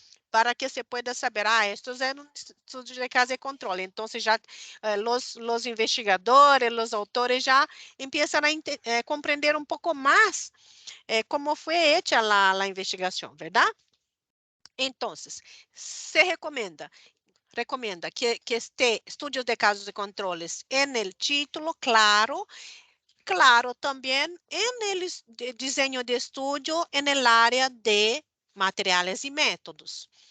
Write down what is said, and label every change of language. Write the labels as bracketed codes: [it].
[es] Para que se pueda saber, [pt] estos eram estudos de caso e controle. Então, já os investigadores, os autores já começam a compreender um pouco mais como foi hecha a investigação, verdade? [es] Então, se recomenda que esté estudios de casos y controles en el título, claro, también en el diseño de estudio en el área de materiales y métodos.